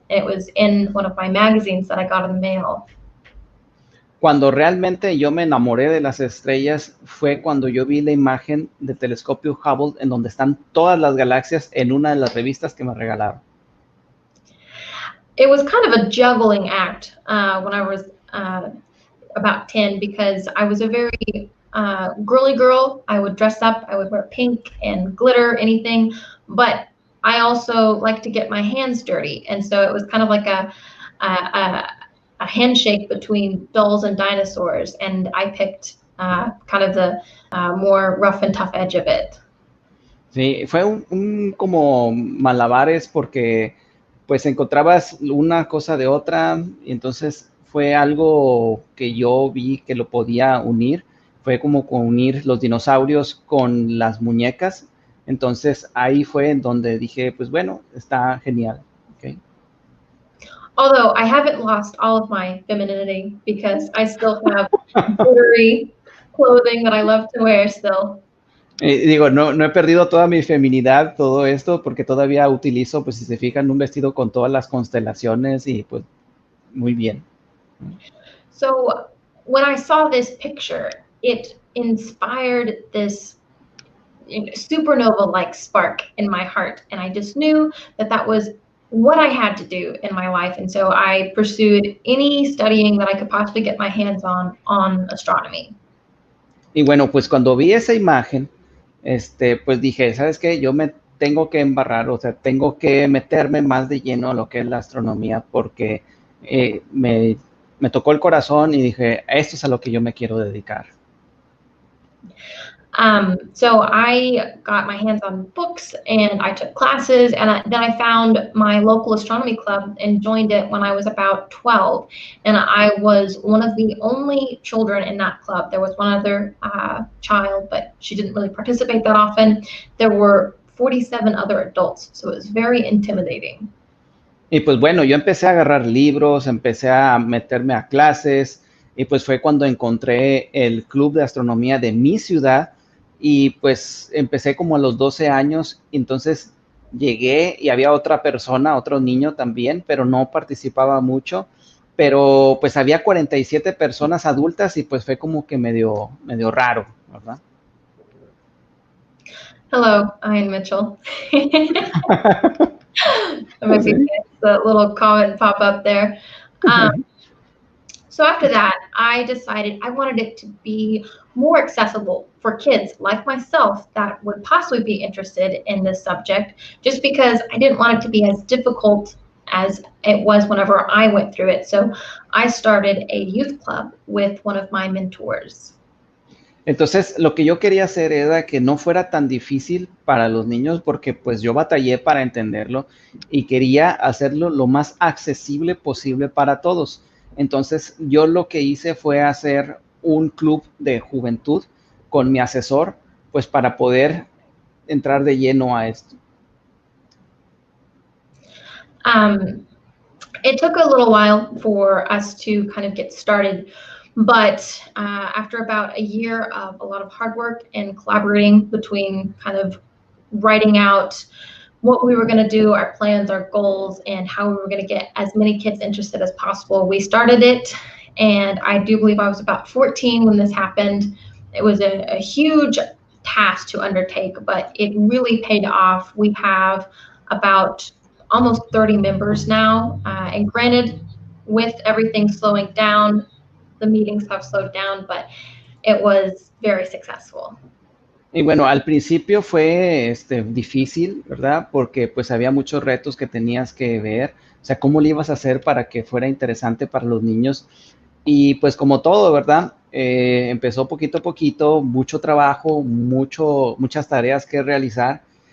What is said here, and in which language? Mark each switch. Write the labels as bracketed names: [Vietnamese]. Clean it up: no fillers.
[English] It was in one of my magazines that I got in the mail. [Spanish] Cuando realmente yo me enamoré de las estrellas fue cuando yo vi la imagen del telescopio Hubble en donde están todas las galaxias en una de las revistas que me regalaron. [English] It was kind of a juggling act when I was about 10, because I was a very girly girl. I would dress up, I would wear pink and glitter, anything, but I also like to get my hands dirty. And so it was kind of like a handshake between dolls and dinosaurs, and I picked kind of the more rough and tough edge of it. [Spanish] Sí, fue un como malabares porque pues encontrabas una cosa de otra, y entonces fue algo que yo vi que lo podía unir. Fue como unir los dinosaurios con las muñecas. Entonces ahí fue en donde dije, pues bueno, está genial. [English] Okay. Although I haven't lost all of my femininity, because I still have glittery clothing that I love to wear still. [Spanish] Digo, no he perdido toda mi feminidad, todo esto, porque todavía utilizo, pues si se fijan, un vestido con todas las constelaciones y pues muy bien. [English] So when I saw this picture, it inspired this supernova-like spark in my heart, and I just knew that that was what I had to do in my life, and so I pursued any studying that I could possibly get my hands on astronomy. [Spanish] Y bueno, pues cuando vi esa imagen, pues dije, ¿sabes qué? Yo me tengo que embarrar, o sea, tengo que meterme más de lleno a lo que es la astronomía, porque me tocó el corazón y dije, esto es a lo que yo me quiero dedicar. [English] So I got my hands on books and I took classes, and then I found my local astronomy club and joined it when I was about 12. And I was one of the only children in that club. There was one other child, but she didn't really participate that often. There were 47 other adults, so it was very intimidating. [Spanish] Y pues bueno, yo empecé a agarrar libros, empecé a meterme a clases, y pues fue cuando encontré el club de astronomía de mi ciudad, y pues empecé como a los 12 años, entonces llegué y había otra persona, otro niño también, pero no participaba mucho, pero pues había 47 personas adultas y pues fue como que medio raro, ¿verdad? [English] Hello, I'm Mitchell. Maybe the little comment pop up there. So after that, I decided I wanted it to be more accessible for kids like myself that would possibly be interested in this subject, just because I didn't want it to be as difficult as it was whenever I went through it. So I started a youth club with one of my mentors. [Spanish] Entonces, lo que yo quería hacer era que no fuera tan difícil para los niños, porque pues yo batallé para entenderlo y quería hacerlo lo más accesible posible para todos. Entonces, yo lo que hice fue hacer un club de juventud con mi asesor, pues para poder entrar de lleno a esto. [English] It took a little while for us to kind of get started, but after about a year of a lot of hard work and collaborating between kind of writing out what we were going to do, our plans, our goals, and how we were going to get as many kids interested as possible, we started it. And I do believe I was about 14 when this happened. It was a huge task to undertake, but it really paid off. We have about almost 30 members now. And granted, with everything slowing down, the meetings have slowed down, but it was very successful. [Spanish] Y bueno, al principio fue difícil, ¿verdad? Porque pues había muchos retos que tenías que ver. O sea, cómo le ibas a hacer para que fuera interesante para los niños. Y pues como todo, ¿verdad? Empezó poquito a poquito, mucho trabajo, muchas tareas que realizar.